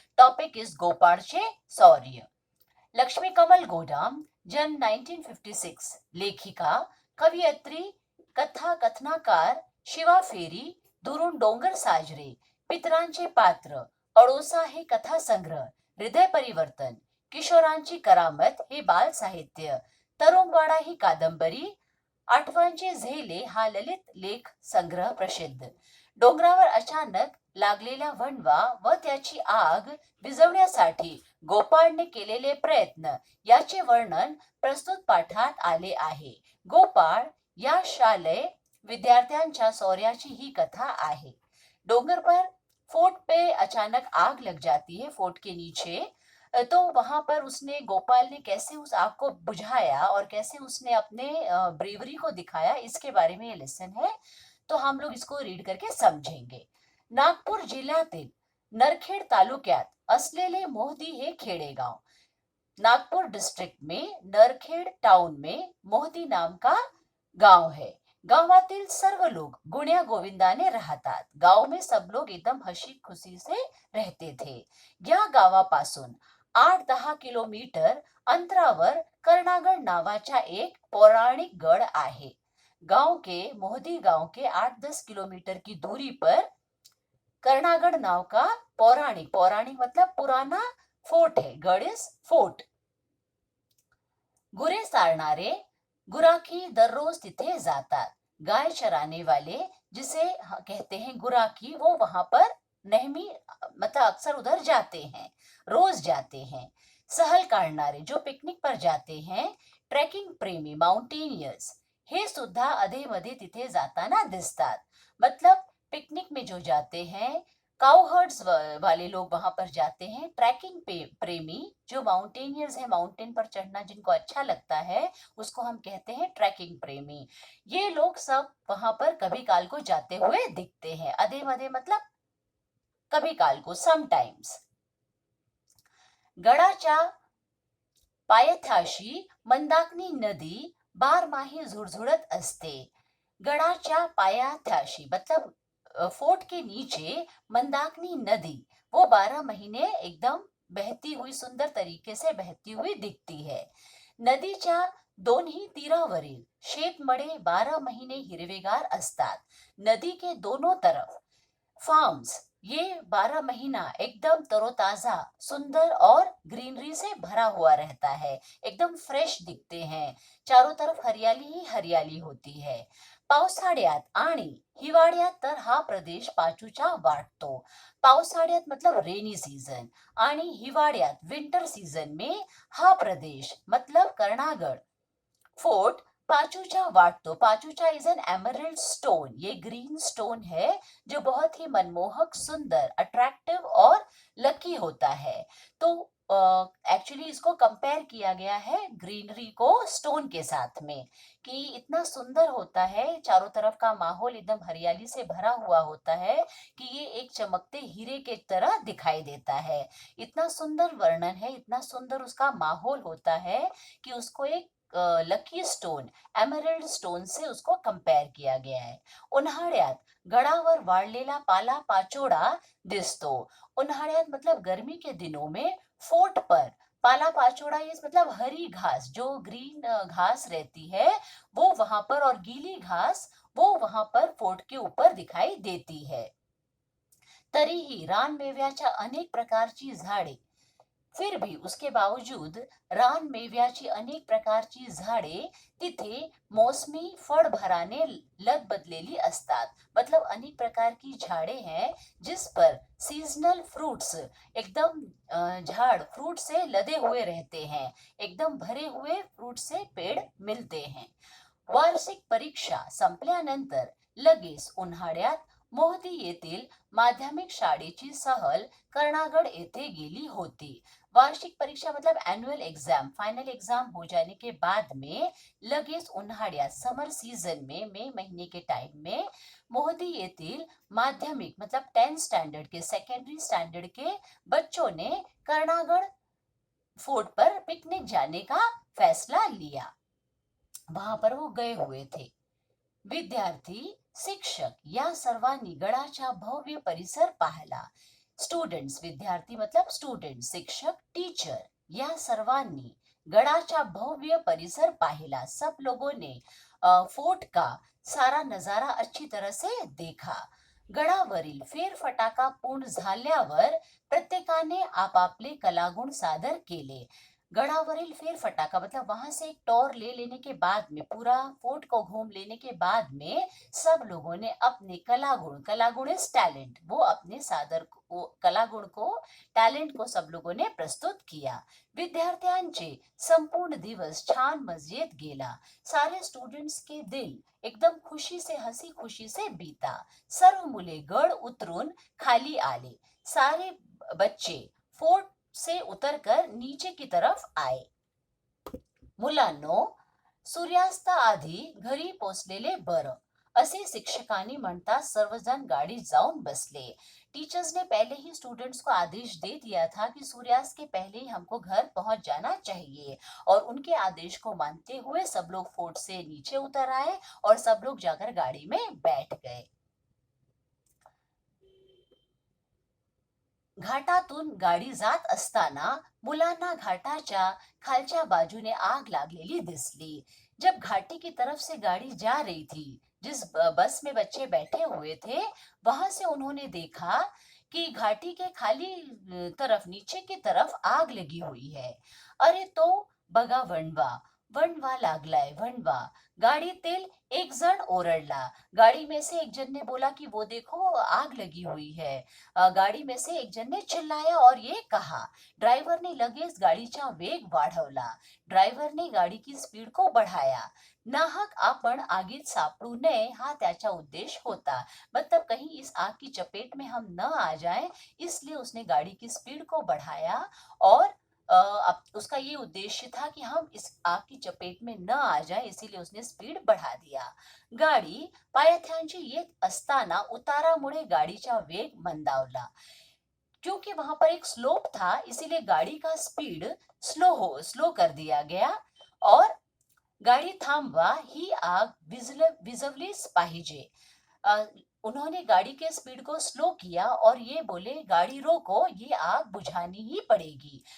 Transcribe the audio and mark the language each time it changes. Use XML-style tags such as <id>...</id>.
<en>Topic is</en> <mr>गोपाळचे शौर्य. लक्ष्मी कमल गोडाम, जन्म 1956. लेखिका, कवयित्री, कथा कथनाकार, शिवा फेरी, दुरून डोंगर साजरे, पितरांचे पात्र, अडोसा हे कथा संग्रह, हृदय परिवर्तन, किशोरांची करामत हे बाल साहित्य, तरुणवाडा ही कादंबरी, आठवणचे झेले हा ललित लेख संग्रह प्रसिद्ध. डोंगरावर अचानक लागलेला वणवा व त्याची आग विझवण्यासाठी गोपाळने केलेले प्रयत्न याचे वर्णन प्रस्तुत पाठात आले आहे. गोपाळ या शालेय विद्यार्थ्यांच्या शौर्याची ही कथा आहे.</mr> <hi>डोंगर पर फोर्ट पे अचानक आग लग जाती है, फोर्ट के नीचे. तो वहां पर उसने गोपाल ने कैसे उस आग को बुझाया और कैसे उसने अपने ब्रेवरी को दिखाया, इसके बारे में ये लेसन है. तो हम लोग इसको रीड करके समझेंगे.</hi> <mr>नागपूर जिल्ह्यातील नरखेड तालुक्यात असलेले मोहदी हे खेडेगाव.</mr> <hi>नागपुर डिस्ट्रिक्ट में नरखेड टाउन में मोहदी नाम का गांव है.</hi> <mr>गावातील सर्व लोग गुण्या गोविंदाने राहतात.</mr> <hi>गाव में सब लोग एकदम हसी खुशी से रहते थे.</hi> <mr>या गावापासून 8-10 किलोमीटर अंतरावर कर्णागड नावाचा एक पौराणिक गढ़ आहे.</mr> <hi>मोहदी गांव के 8-10 किलोमीटर की दूरी पर कर्णागड नाव का पौराणिक मतलब पुराना फोर्ट है.</hi> <en>Garh is fort.</en> <mr>गुरे चारणारे गुराखी दररोज तिथे जातात.</mr> <hi>गाय चराने वाले जिसे कहते हैं गुराखी, वो वहां पर नेहमी अक्सर उधर जाते हैं, रोज जाते हैं.</hi> <mr>सहल काढणारे</mr> <hi>जो पिकनिक पर जाते हैं.</hi> <mr>ट्रेकिंग प्रेमी माउंटेनियर्स हे सुद्धा अधेमध्ये तिथे जाताना दिसतात.</mr> <hi>मतलब पिकनिक में जो जाते हैं, काउहर्ड्स वाले लोग वहां पर जाते हैं. ट्रैकिंग प्रेमी जो माउंटेनियर्स है, माउंटेन पर चढ़ना जिनको अच्छा लगता है, उसको हम कहते हैं ट्रैकिंग प्रेमी. ये लोग सब वहां पर कभी काल को जाते हुए दिखते हैं. अधे मधे मतलब कभी काल को, समटाइम्स.</hi> <mr>गडाच्या पायथ्याशी मंदाकिनी नदी बारमाही झुळझुळत असते. गडाच्या पायथ्याशी</mr> <hi>मतलब फोर्ट के नीचे मंदाकिनी नदी वो 12 महीने एकदम बहती हुई, सुंदर तरीके से बहती हुई दिखती है.</hi> <mr>नदीच्या दोन्ही तीरावरील शेतमळे 12 महीने हिरवेगार असतात.</mr> <hi>नदी के दोनों तरफ फार्म्स ये 12 महीना एकदम तरोताजा, सुंदर और ग्रीनरी से भरा हुआ रहता है. एकदम फ्रेश दिखते हैं. चारों तरफ हरियाली ही हरियाली होती है.</hi> <mr>पावसाळ्यात आणि हिवाळ्यात तर हा प्रदेश पाचूचा वाटतो. पावसाळ्यात मतलब रेनी सीजन आणि हिवाळ्यात विंटर सीजन में हा प्रदेश मतलब कर्णागड फोर्ट पाचूचा वाटतो.</mr> <en>पाचूचा is an emerald stone.</en> <hi>ये ग्रीन स्टोन है जो बहुत ही मनमोहक, सुंदर, अट्रैक्टिव और लकी होता है. तो एक्चुअली इसको कंपेयर किया गया है ग्रीनरी को स्टोन के साथ में, कि इतना सुंदर होता है, चारों तरफ का माहौल एकदम हरियाली से भरा हुआ होता है कि ये एक चमकते हीरे के तरह दिखाई देता है. इतना सुंदर वर्णन है, इतना सुंदर उसका माहौल होता है कि उसको एक लकी स्टोन, एमरल्ड स्टोन से उसको कंपेयर किया गया है.</hi> <mr>उन्हाळ्यात गडावर वाढलेला पाला पाचोड़ा दिसतो.</mr> <hi>उन्हाळ्यात मतलब गर्मी के दिनों में फोर्ट पर पाला पाचोड़ा ये मतलब हरी घास, जो ग्रीन घास रहती है वो वहां पर, और गीली घास वो वहां पर फोर्ट के ऊपर दिखाई देती है.</hi> <mr>तरीही रानमेव्याच्या अनेक प्रकारची झाडे,</mr> <hi>फिर भी उसके बावजूद</hi> <mr>रानमेव्याची अनेक प्रकारची झाडे तिथे मौसमी फळ भराने लदबदलेली असतात.</mr> <hi>मतलब अनेक प्रकार की झाड़े हैं जिस पर सीजनल फ्रूट्स एकदम झाड़ फ्रूट से लदे हुए रहते हैं. एकदम भरे हुए फ्रूट से पेड़ मिलते हैं.</hi> <mr>वार्षिक परीक्षा संपल्यानंतर लगेच उन्हाळ्यात मोहदी येथील माध्यमिक शाळेची सहल कर्णागड येथे गेली होती.</mr> <hi>वार्षिक परीक्षा मतलब एनुअल एग्जाम, फाइनल एग्जाम हो जाने के बाद में</hi> <mr>लगेच उन्हाळ्यात,</mr> <hi>समर सीजन में, मई महीने के टाइम में</hi> <mr>मोहदी येथील माध्यमिक</mr> <hi>मतलब 10th स्टैंडर्ड के, सेकेंडरी स्टैंडर्ड के बच्चों ने कर्णागड फोर्ट पर पिकनिक जाने का फैसला लिया. वहां पर वो गए हुए थे.</hi> <mr>विद्यार्थी, शिक्षक या सर्वांनी गडाचा भव्य परिसर पाहिला. स्टुडंट्स, विद्यार्थी मतलब स्टुडंट, शिक्षक, टीचर या सर्वांनी गडाचा भव्य परिसर पाहिला.</mr> <hi>सब लोगों ने फोर्ट का सारा नजारा अच्छी तरह से देखा.</hi> <mr>गडावरील फेरफटाका पूर्ण झाल्यावर प्रत्येकाने आपापले कलागुण सादर केले. गढ़ावरील फेरफटाका</mr> <hi>मतलब वहां से एक टॉर ले लेने के बाद में, पूरा फोर्ट को घूम लेने के बाद में, सब लोगों ने अपने कलागुण इज टैलेंट, वो अपने कलागुण को, टॅलेंट को सब लोगों ने प्रस्तुत किया.</hi> <mr>विद्यार्थ्यांचे संपूर्ण दिवस छान मजेत गेला.</mr> <hi>सारे स्टूडेंट्स के दिल एकदम खुशी से, हंसी खुशी से बीता.</hi> <mr>सर्व मुले गड उतरून खाली आले.</mr> <hi>सारे बच्चे फोर्ट से उतरकर नीचे की तरफ आए.</hi> <mr>मुलांनो, सूर्यास्ताआधी घरी पोचलेले बरं, असे शिक्षकांनी म्हणता सर्वजण गाड़ी जाऊन बसले.</mr> <hi>टीचर्स ने पहले ही स्टूडेंट्स को आदेश दे दिया था कि सूर्यास्त के पहले ही हमको घर पहुंच जाना चाहिए, और उनके आदेश को मानते हुए सब लोग फोर्ट से नीचे उतर आए और सब लोग जाकर गाड़ी में बैठ गए.</hi> <mr>घाटातून गाडी जात असताना मुलांना घाटाच्या खालच्या बाजूने आग लागलेली दिसली.</mr> <hi>जब घाटी की तरफ से गाड़ी जा रही थी, जिस बस में बच्चे बैठे हुए थे, वहां से उन्होंने देखा कि घाटी के खाली तरफ, नीचे की तरफ आग लगी हुई है.</hi> <mr>अरे तो बघा वणवा, वणवा लागलाय, वणवा. गाडीतील एक जण ओरडला.</mr> <hi>गाड़ी में से एक जन ने बोला कि वो देखो आग लगी हुई है. गाड़ी में से एक जन ने चिल्लाया और ये कहा.</hi> <mr>ड्रायव्हर ने लगेच गाडीचा वेग वाढवला.</mr> <hi>ड्रायव्हर ने गाड़ी की स्पीड को बढ़ाया.</hi> <mr>नाहक आपण आगीत सापडू नये हा त्याचा उद्देश होता.</mr> <hi>मतलब कहीं इस आग की चपेट में हम न आ जाएं, इसलिए उसने गाड़ी की स्पीड को बढ़ाया, और उसका ये उद्देश्य था कि हम इस आग की चपेट में न आ जाए, इसीलिए उसने स्पीड बढ़ा दिया.</hi> <mr>गाडी पायथ्याशी येत असताना उतारामुळे गाडीचा वेग मंदावला.</mr> <hi>क्योंकि वहां पर एक स्लोप था, इसीलिए गाड़ी का स्पीड स्लो कर दिया गया, और</hi> <mr>गाड़ी थांबवा ही आग विझवलीच पाहिजे.</mr> <hi>उन्होंने गाड़ी के स्पीड को स्लो किया और ये बोले, गाड़ी रोको, ये आग बुझानी ही पड़ेगी.</hi>